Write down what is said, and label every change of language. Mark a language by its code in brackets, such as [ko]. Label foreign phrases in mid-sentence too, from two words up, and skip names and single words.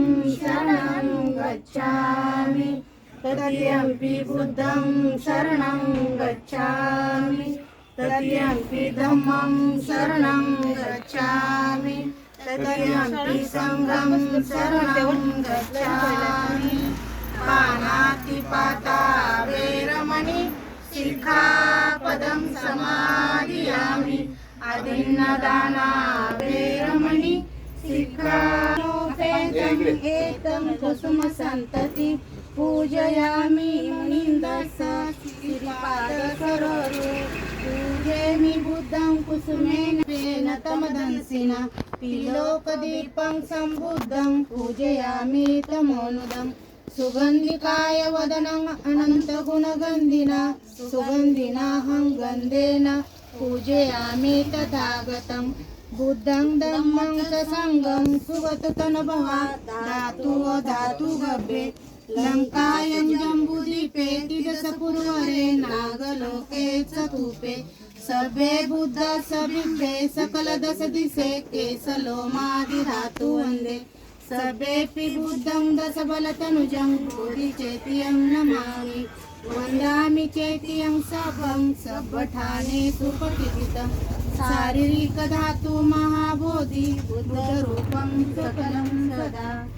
[pi] शरणं गच्छामि तृतीयंपि बुद्धं शरणं गच्छामि तृतीयंपि धम्मं शरणं गच्छामि तृतीयंपि संघं शरणं गच्छामि पानातिपाता वेरमणि सिक्खापदं समादियामि अदिन्नदाना वेरमणि सिक्खापदं एतं कुसुमसन्तति पूजयामि मुनिन्दस्स श्रीपादसरोरु पूजयामि बुद्धं कुसुमेन तमदंसिना तिलोकदीपं सम्बुद्धं पूजयामि तमोनुदं सुगन्धिकाय वदनं अनन्तगुणगन्धिना सुगन्धिनाहं गन्धेन पूजयामि तथागतं बुद्धं धम्मं च संघं सुगततनुभवा धातु धातु गभ्ये लंकायं जम्बुद्वीपे तिरसपुरवरे नागलोके चतुपे सर्वे बुद्ध सबिभ्ये सकल दश दिशे केसलोमादि धातु वन्दे सर्वेऽपि बुद्धं दशबलतनुजं बोधिचेत्यं नमामि वन्दामि चेत्यं सबं सब्बठाने सुपठितं शारीरिकधातु महाबोधि बुद्धरूपं सकलं सदा